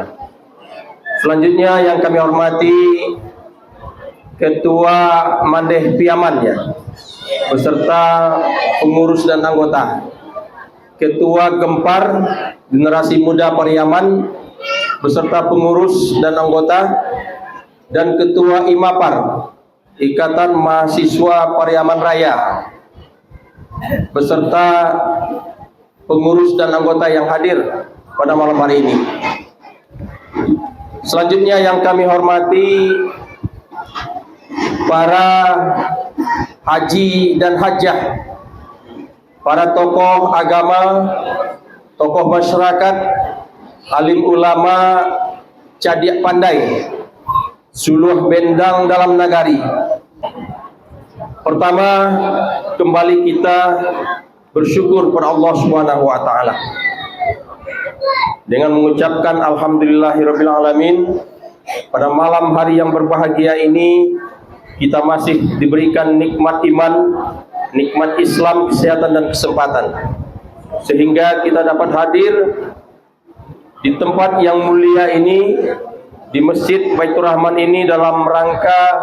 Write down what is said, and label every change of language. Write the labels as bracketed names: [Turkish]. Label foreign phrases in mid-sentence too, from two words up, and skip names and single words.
[Indonesian] Selanjutnya yang kami hormati Ketua Mandeh Piamannya beserta pengurus dan anggota, Ketua Gempar Generasi Muda Pariaman beserta pengurus dan anggota, dan Ketua IMAPAR Ikatan Mahasiswa Pariaman Raya beserta pengurus dan anggota yang hadir pada malam hari ini. Selanjutnya yang kami hormati para haji dan hajah, para tokoh agama, tokoh masyarakat, [Minangkabau] alim ulama, cadiak pandai, suluh bendang dalam nagari. [Indonesian] Pertama, kembali kita bersyukur kepada Allah [Arabic] Subhanahu wa taala [Indonesian] dengan mengucapkan alhamdulillahirabbil alamin. Pada malam hari yang berbahagia ini kita masih diberikan nikmat iman, nikmat Islam, kesehatan dan kesempatan, sehingga kita dapat hadir di tempat yang mulia ini, di Masjid Baitur Rahman ini, dalam rangka